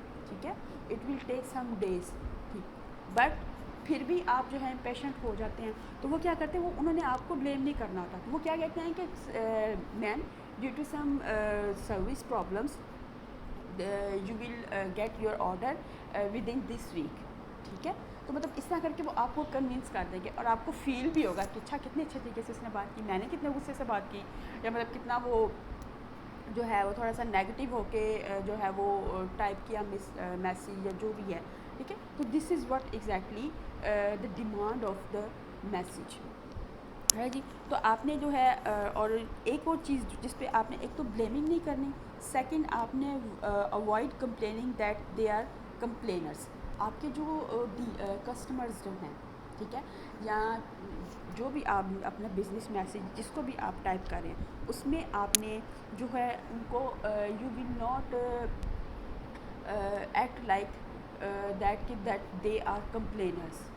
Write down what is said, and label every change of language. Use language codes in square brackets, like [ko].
[ur] ٹھیک ہے, [en] It will take some days. [ur] ٹھیک, بٹ پھر بھی آپ جو ہے پیشنٹ ہو جاتے ہیں, تو وہ کیا کرتے ہیں, وہ انہوں نے آپ کو بلیم نہیں کرنا ہوتا, تو وہ کیا کہتے ہیں کہ [en] Ma'am due to some service problems you will get your order within this week. [ur] ٹھیک ہے, تو مطلب اس طرح کر کے وہ آپ کو کنونس کر دیں گے, اور آپ کو فیل بھی ہوگا کہ اچھا کتنے اچھے طریقے سے اس نے بات کی, میں نے کتنے غصے سے بات کی, یا مطلب کتنا وہ جو ہے وہ تھوڑا سا نیگیٹو ہو کے جو ہے وہ ٹائپ کیا میسیج یا جو بھی ہے. [en] ٹھیک ہے, تو this is what exactly the demand of the message ہے جی. [ur] تو آپ نے جو ہے اور ایک اور چیز جس پہ آپ نے ایک تو بلیمنگ نہیں کرنی, سیکنڈ آپ نے [en] Avoid complaining that they are complainers. [ur] آپ کے جو کسٹمرز جو ہیں, ٹھیک ہے, یا جو بھی آپ اپنا بزنس میسیج جس کو بھی آپ ٹائپ کریں اس میں آپ نے جو ہے ان کو [en] You will not act like that they are complainers.